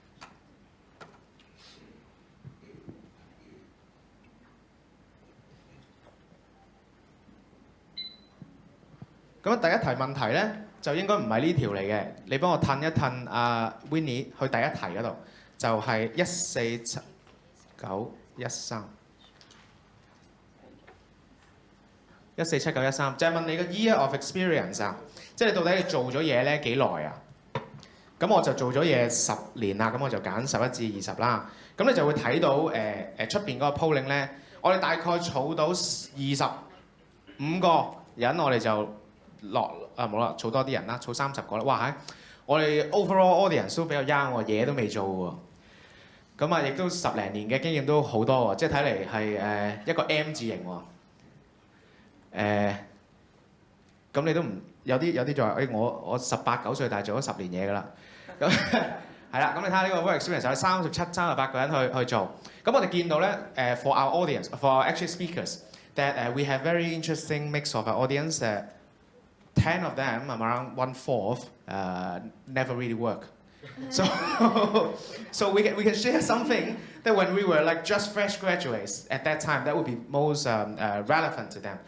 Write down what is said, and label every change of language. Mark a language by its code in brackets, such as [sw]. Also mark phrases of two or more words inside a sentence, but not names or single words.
[yue] 咁第一題問題咧就應該唔係呢條嚟嘅，你幫我褪一褪阿 Winnie 去第一題嗰度，就係147913。147913就係問你個 [en] year of experience [yue] 啊，即係你到底你做咗嘢咧幾耐啊？咁我就做咗嘢10年啦，咁我就揀11至20啦。咁你就會睇到出邊嗰個 polling 咧，我哋大概儲到25個人，我哋就冇啦，儲多啲人啦，儲30個啦。哇我哋 [en] overall audience [yue] 都比較 young 喎，嘢都未做喎。咁亦都10零年嘅經驗都好多喎，即係睇嚟係一個 M 字型喎。咁你都唔有啲就話我18、9歲，但係做咗10年嘢㗎啦。咁係啦，咁你睇下呢個 [en] work experience [yue] 有37、38個人去做。咁我哋見到咧 [en] for our audience, for our actual speakers, that we have very interesting mix of our audience. 10 of them, around 1/4, never really work. So we can share something that when we were like just fresh graduates at that time, that would be most relevant to them.